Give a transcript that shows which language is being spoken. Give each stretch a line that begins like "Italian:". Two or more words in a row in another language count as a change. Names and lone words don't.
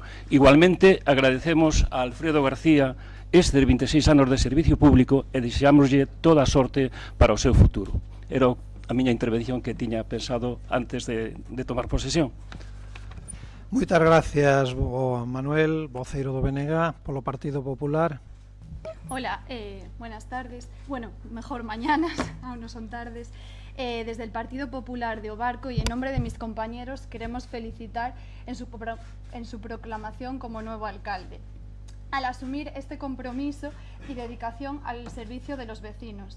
Galician: Igualmente, agradecemos a Alfredo García estes 26 anos de servicio público e desexámoslle toda a sorte para o seu futuro. Era a miña intervención que tiña pensado antes de tomar posesión. Moitas gracias, Manuel, voceiro do BNG, polo Partido Popular.
Spanish: Hola, buenas tardes. Bueno, mejor mañanas, aún no son tardes. Desde el Partido Popular de Obarco y en nombre de mis compañeros queremos felicitar en su proclamación como nuevo alcalde, al asumir este compromiso y dedicación al servicio de los vecinos.